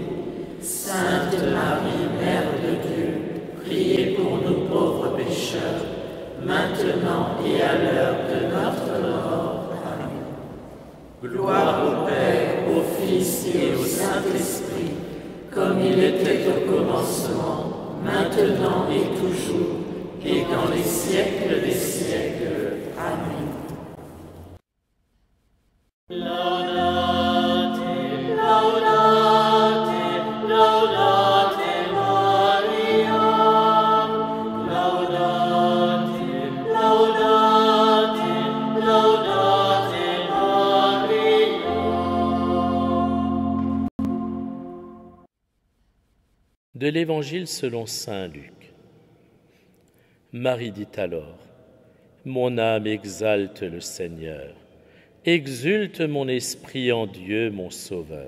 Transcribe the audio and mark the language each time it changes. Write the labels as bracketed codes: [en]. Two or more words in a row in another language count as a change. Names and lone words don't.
[fr] Sainte Marie, Mère de Dieu, priez pour nous pauvres pécheurs, maintenant et à l'heure de notre mort. Amen. Gloire au Père, au Fils et au Saint-Esprit, comme il était au commencement, maintenant et toujours, et dans les siècles des siècles. Amen. [la] Laudate, laudate, laudate Maria. Laudate, laudate, laudate Maria. [fr] De l'Évangile selon saint Luc. Marie dit alors: Mon âme exalte le Seigneur, exulte mon esprit en Dieu mon Sauveur.